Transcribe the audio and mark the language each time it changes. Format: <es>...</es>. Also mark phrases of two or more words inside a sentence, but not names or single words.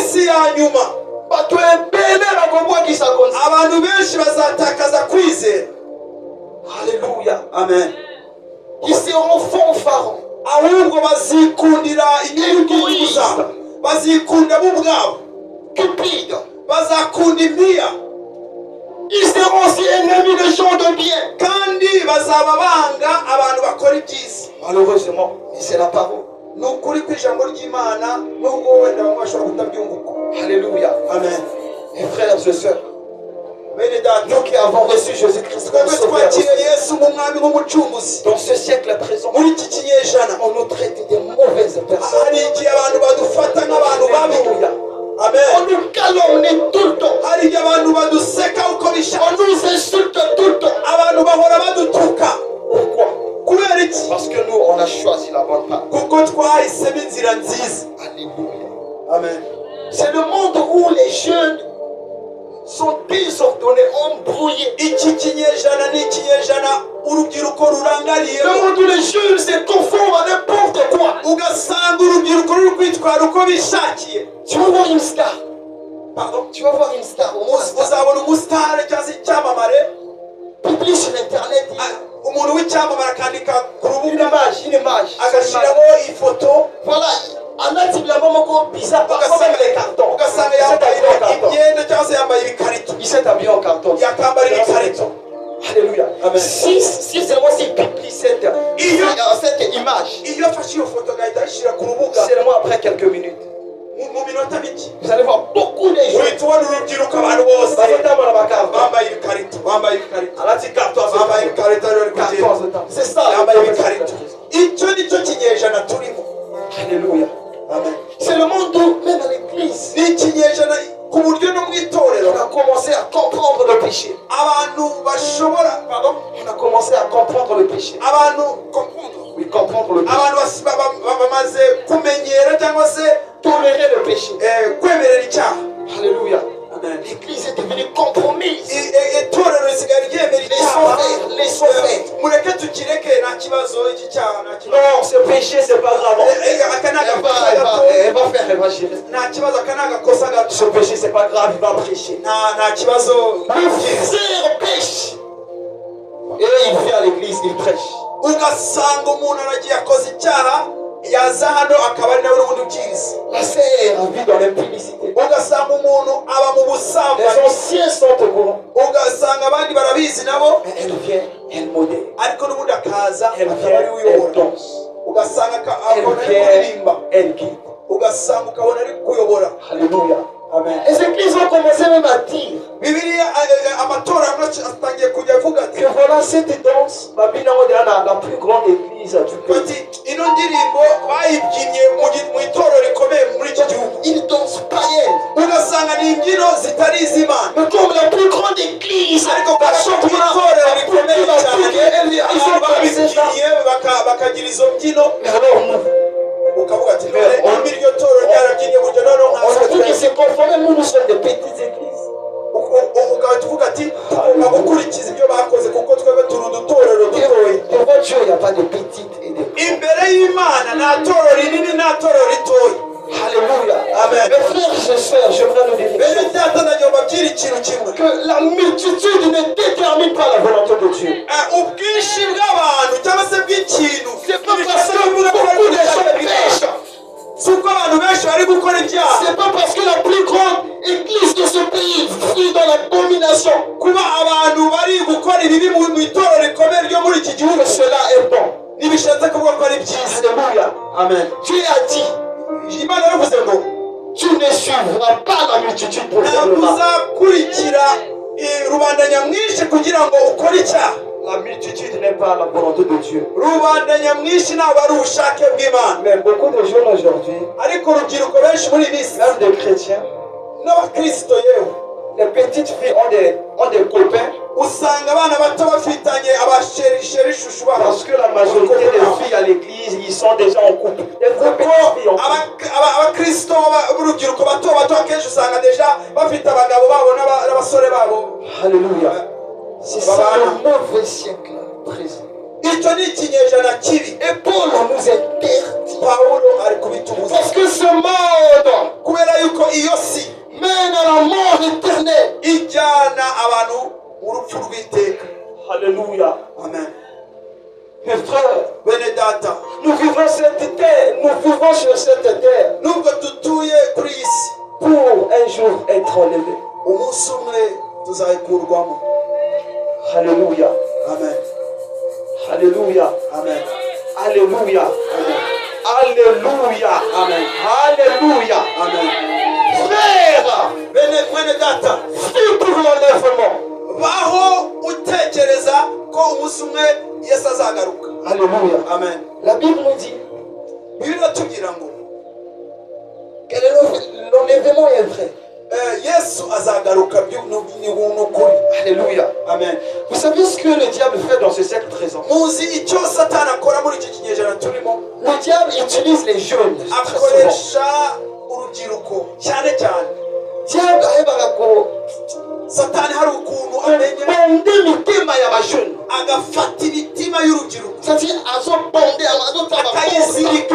<rw>minsi ya nyuma abantu benshi bazatakaza kwizera. Alléluia. Amen.</rw> <fr>Ils seront fanfarons,</fr> <rw>ahubwo bazikundira inyungu zabo, bazikunda bo ubwabo,</rw> <fr>cupides.</fr> <rw>bazakunda impiya.</rw> <fr>Ils seront aussi ennemis des gens de bien.</fr> <rw>kandi bazaba banga abantu bakora ibyiza.</rw> <fr>Malheureusement, mais c'est la parole.</fr> <rw>ni ukuri kw'ijambo ry'Imana nubwo wenda bamwe bashobora kutabyumva uko. Alléluia. Amen.</rw> <fr>Mes frères et sœurs,</fr> <rw>bene data,</rw> <fr>nous qui avons reçu Jésus-Christ comme</fr> <rw>twebwe</rw> <fr>sauveur,</fr> <rw>twakiriye Yesu nk'umwami nk'umucunguzi,</rw> <fr>dans ce siècle présent,</fr> <rw>muri iki kinyejana</rw> <fr>on nous traite de mauvaises personnes.</fr> <rw>hari igihe abantu badufata nk'abantu babi. Alléluia. Amen.</rw> <fr>On nous calomnie tout le temps.</fr> <rw>hari igihe abantu baduseka uko</rw> <fr>On</fr> <rw>bishaka,</rw> <fr>nous insulte tout le temps.</fr> <rw>abantu bahora badutuka.</rw> <fr>Pourquoi?</fr> <rw>kubera iki?</rw> <fr>Parce que nous, on a choisi la bonne part.</fr> <rw>kuko twahisemo inzira nziza. Alléluia. Amen.</rw> <fr>C'est le monde où les jeunes sont désordonnés, embrouillés.</fr> <rw>iki kinyejana ni ikinyejana urubyiruko rurangariye,</rw> <fr>Le monde où les jeunes se conforment à n'importe quoi.</fr> <rw>ugasanga urubyiruko ruri kwitwara uko bishakiye.</rw> <fr>Tu vas voir une star. Pardon? Tu vas voir une star. Au moins, star.</fr> <rw>uzabona umusitari cyangwa se icyamamare,</rw> <fr>Publie sur Internet</fr> <rw>umuntu w'icyamamare akandika ku</rw> <fr>une</fr> <rw>rubuga</rw> <fr>image.</fr> <rw>agashyiraho ifoto,</rw> <fr>Voilà. En attiblement, mon bizarre. Parfois même les cartons.</fr> <rw>ugasanga</rw> <fr>Il s'est</fr> <rw>yambaye</rw> <fr>habillé en carton.</fr> <rw>imyenda cyangwa se yambaye ibikarito,</rw> <fr>Il s'est habillé en carton.</fr> <rw>yakambara ibikarito. Alléluia. Amen.</rw> <fr>Si seulement s'il publie cette image,</fr> <rw>iyo afashe iyo foto agahita ayishyira ku rubuga,</rw> <fr>seulement après quelques minutes,</fr> <rw>mu minota mike</rw> <fr>vous allez voir beaucoup de gens.</fr> <rw>uhita ubona urubyiruko abantu bose bambaye ibikarito, bambaye ibikarito, bambaye ibikarito bari kugenda.</rw> <fr>C'est ça.</fr> <rw>yambaye ibikarito. icyo ni cyo kinyejana turimo. Alléluia. Amen.</rw> <fr>C'est le monde où, même à l'église,</fr> <rw>ni ikinyejana ku buryo no mu itorero</rw> <fr>on a commencé à comprendre le péché.</fr> <rw>abantu bashobora,</rw> <fr>pardon, On a commencé à comprendre le péché.</fr> <rw>abantu comprendre,</rw> <fr>Oui, comprendre le péché.</fr> <rw>abantu bamaze kumenyera cyangwa se</rw> <fr>Tolérer le péché.</fr> <rw>kwemerera icyaha. Alléluia. Amen.</rw> <fr>L'église est devenue compromise.</fr> <rw>itorero risigaye ryemera icyaha.</rw> <fr>Laissons faire.</fr> <rw>mureke tukireke, nta kibazo, iki cyaha nta kibazo.</rw> <fr>Non, ce péché, c'est pas grave.</fr> <rw>aka ni</rw> <fr>Elle va,</fr> <rw>agakosa</rw> <fr>elle va,</fr> <rw>gato,</rw> <fr>elle va faire, elle va gérer.</fr> <rw>nta kibazo, aka ni agakosa gato,</rw> <fr>Ce péché, c'est pas grave, il va prêcher.</fr> <rw>nta kibazo.</rw> <fr>Le frère pêche. Et il vient à l'église, il prêche.</fr> <rw>ugasanga umuntu aragiye akoze icyaha, yaza hano akaba ari nawe n'ubundi ubwiriza.</rw> <fr>La sœur vit dans l'impudicité.</fr> <rw>ugasanga umuntu aba mu</rw> <fr>Les</fr> <rw>busambanyi,</rw> <fr>anciens sont au courant.</fr> <rw>ugasanga abandi barabizi nabo,</rw> <fr>Mais elle vient, elle modère.</fr> <rw>ariko n'ubundi akaza</rw> <fr>Elle</fr> <rw>akaba ari</rw> <fr>vient, elle</fr> <rw>uyobora.</rw> <fr>danse.</fr> <rw>ugasanga</rw> <fr>Elle</fr> <rw>akabona ari</rw> <fr>vient,</fr> <rw>kuririmba,</rw> <fr>elle guide.</fr> <rw>ugasanga ukabona ari kuyobora. Alléluia. Amen.</rw> <fr>Les églises ont commencé même à dire</fr> <rw>bibiliya amatora atangiye kujya avuga ati</rw> <fr>que voilà cette danse, Babylone est la plus grande église du pays.</fr> <rw>ati ino ndirimbo bayibyinnye mu itorero rikomeye muri iki gihugu.</rw> <fr>Une danse païenne.</fr> <rw>ugasanga ni imbyino zitari iz'Imana,</rw> <fr>Mais comme la plus grande église,</fr> <rw>ariko</rw> <fr>la</fr> <rw>mu itorero rikomeye cyane</rw> <fr>ils</fr> <rw>abantu</rw> <fr>ont dansé ça.</fr> <rw>babibyinnye bakagira izo mbyino,</rw> <fr>Mais alors nous,</fr> <rw>ukavuga ati none iryo torero ryarabyinnye buryo noneho</rw> <fr>on a dit que</fr> <rw>nkaza</rw> <fr>c'est conforme, nous sommes des petites églises.</fr> <rw>ukaba tuvuga ati tugomba gukurikiza ibyo bakoze kuko twebwe turi udutorero dutoya.</rw> <fr>Devant Dieu, il n'y a pas de petites et de grandes.</fr> <rw>imbere y'Imana nta torero rinini nta torero ritoya. Alléluia. Amen.</rw> <fr>Mes frères et sœurs, j'aimerais nous dire une</fr> <rw>bene</rw> <fr>chose.</fr> <rw>data nagira mbabwire ikintu kimwe,</rw> <fr>Que la multitude ne détermine pas la volonté de Dieu.</fr> <rw>ubwinshi bw'abantu cyangwa se bw'ikintu</rw> <fr>C'est pas parce que beaucoup de gens pêchent.</fr> <rw>si uko abantu benshi bari gukora ibyaha,</rw> <fr>C'est pas parce que la plus grande église de ce pays vit dans l'abomination</fr> <rw>kuba abantu bari gukora ibibi mu itorero rikomeye ryo muri iki gihugu</rw> <fr>que cela est bon.</fr> <rw>ntibishatse kuvuga ko ari byiza. Alléluia. Amen.</rw> <fr>Dieu a dit,</fr> <rw>Imana yaravuze ngo</rw> <fr>tu ne suivras pas la multitude pour faire</fr> <rw>ntabwo</rw> <fr>le mal.</fr> <rw>uzakurikira rubanda nyamwinshi kugira ngo ukore icyaha.</rw> <fr>La multitude n'est pas la volonté de Dieu.</fr> <rw>rubanda nyamwinshi ntabwo ari ubushake bw'Imana,</rw> <fr>Mais beaucoup de jeunes aujourd'hui,</fr> <rw>ariko urubyiruko benshi muri iyi minsi</rw> <fr>même des chrétiens,</fr> <rw>n'abakristo yewe</rw> <fr>les petites filles ont des copains</fr> <rw>usanga abana bato bafitanye abasherisheri shushu babo,</rw> <fr>parce que la majorité des filles à l'église, ils sont déjà en couple. Les vraies petites filles en couple.</fr> <rw>abakristo b'urubyiruko bato bato akenshi usanga deja bafite abagabo babo n'abasore babo. Alléluia.</rw> <fr>C'est ça le mauvais siècle présent.</fr> <rw>Icyo ni ikinyejana kibi.</rw> <fr>Et Paul nous interdit.</fr> <rw>Pawulo ari kubitubuza</rw> <fr>Parce que ce monde</fr> <rw>kubera yuko iyo si</rw> <fr>mène à la mort éternelle.</fr> <rw>ijyana abantu mu rupfu rw'iteka. Alléluia. Amen.</rw> <fr>Mes frères,</fr> <rw>Bene data,</rw> <fr>nous vivons cette terre, nous vivons sur cette terre</fr> <rw>nubwo dutuye kuri iyi si,</rw> <fr>pour un jour être enlevé.</fr> <rw>umunsi umwe tuzayikurwamo. Alléluia. Amen. Alléluia. Amen. Alléluia. Amen. Alléluia. Amen. Alléluia. Amen.</rw> <fr>Frère,</fr> <rw>Bene data,</rw> <fr>vis pour l'enlèvement.</fr> <rw>baho utekereza ko umunsi umwe Yesu azagaruka. Alléluia. Amen.</rw> <fr>La Bible nous dit</fr> <rw>Bibiliya iratubwira ngo</rw> <fr>l'enlèvement est vrai.</fr> <rw>Yesu azagaruka ni ukuri. Alléluia. Amen.</rw> <fr>Vous savez ce que le diable fait dans ce siècle présent?</fr> <rw>Muzi icyo Satani akora muri iki kinyejana turimo?</rw> <fr>Le diable utilise les jeunes. Très souvent.</fr> <rw>Akoresha urubyiruko cyane cyane.</rw> <rn>Diable ahebaga ko</rn> <rw>Satani hari ukuntu amenya</rw> <rn>bonde imitima y'abajene.</rn> <rw>agafata imitima y'urubyiruko</rw> <rn>C'est-à-dire azobonde</rn> <rw>akayizirika</rw>